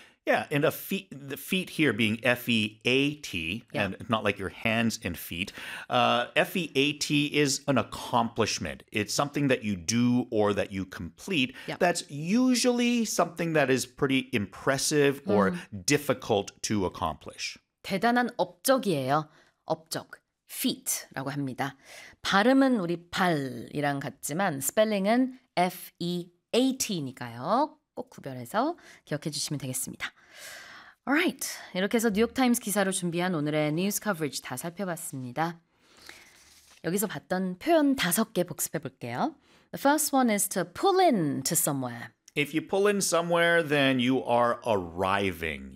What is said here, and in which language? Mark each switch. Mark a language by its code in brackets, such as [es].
[en] Yeah, and a feat, the feat here being F-E-A-T, and not like your hands and feet. F-E-A-T is an accomplishment. It's something that you do or that you complete. Yep. That's usually something that is pretty impressive or difficult to accomplish. [ko] 대단한 업적이에요. 업적, feat라고 합니다. 발음은 우리 발이랑 같지만 스펠링은 F-E-A-T니까요. 꼭 구별해서 기억해 주시면 되겠습니다. Alright, 이렇게 해서 뉴욕타임스 기사로 준비한 오늘의 뉴스 커버리지 다 살펴봤습니다. 여기서 봤던 표현 다섯 개 복습해 볼게요. [en] The first one is to pull in to somewhere. If you pull in somewhere, then you are arriving.